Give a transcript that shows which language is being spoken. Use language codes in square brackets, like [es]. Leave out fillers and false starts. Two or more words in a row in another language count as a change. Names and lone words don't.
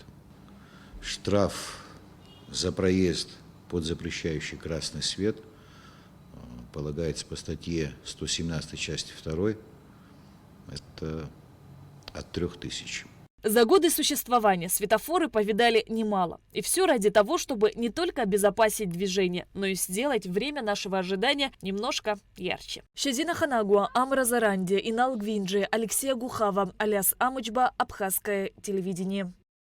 [ru] Штраф за проезд под запрещающий красный свет полагается по статье 117 части 2, это от 3000. За годы существования светофоры повидали немало. И все ради того, чтобы не только обезопасить движение, но и сделать время нашего ожидания немножко ярче. Шазина Ханагуа, Амра Заранди, Инал Гвинджи, Алексея Гухава, Аляс Амычба, Абхазское телевидение.